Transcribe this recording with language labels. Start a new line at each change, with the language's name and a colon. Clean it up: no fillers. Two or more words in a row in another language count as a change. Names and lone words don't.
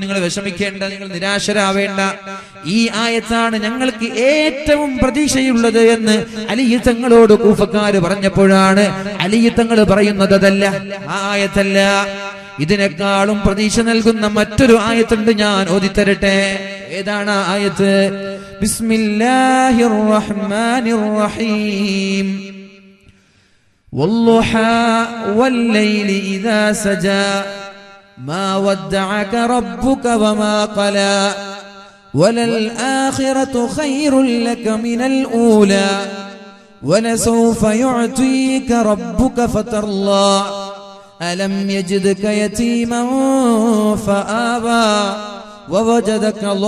Malayalam: നിങ്ങൾ വിഷമിക്കേണ്ട, നിങ്ങൾ നിരാശരാവേണ്ട. ഈ ആയത്താണ് ഞങ്ങൾക്ക് ഏറ്റവും പ്രതീക്ഷയുള്ളത് എന്ന് അലി തങ്ങളോട് കൂഫക്കാര് പറഞ്ഞപ്പോഴാണ് അലി തങ്ങൾ പറയുന്നത് അതല്ല, ആ ആയത്തല്ല, ഇതിനേക്കാളും പ്രതീക്ഷ നൽകുന്ന മറ്റൊരു ആയത്തുണ്ട്, ഞാൻ ഓതിത്തരട്ടെ. ഏതാണ് ആ ആയത്ത്?
Arabic: بسم الله الرحمن الرحيم. والضحى والليل إذا سجى ما ودعك ربك وما قلى وللآخرة خير لك من الأولى ولسوف يعطيك ربك فترضى ألم يجدك يتيما فآوى ووجدك